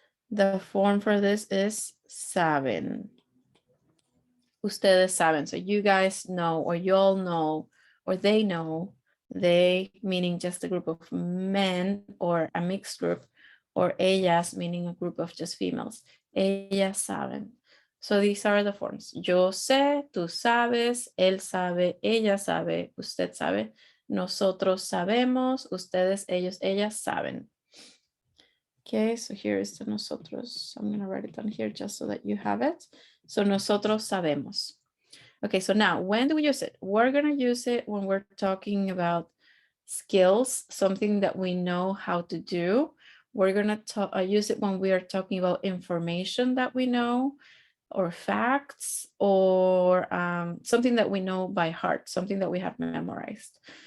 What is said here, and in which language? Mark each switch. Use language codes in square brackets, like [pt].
[en] The form for this is saben. [es] Ustedes saben. [en] So you guys know, or you all know, or they know. They meaning just a group of men or a mixed group, or ellas meaning a group of just females. [es] Ellas saben. [en] So these are the forms. [es] Yo sé, tú sabes, él sabe, ella sabe, usted sabe, nosotros sabemos, ustedes, ellos, ellas saben. [en] Okay, so here is the nosotros. I'm going to write it down here just so that you have it. So [es] nosotros sabemos. [en] Okay, so now when do we use it? We're going to use it when we're talking about skills, something that we know how to do. We're going to use it when we are talking about information that we know, or facts, or something that we know by heart, something that we have memorized.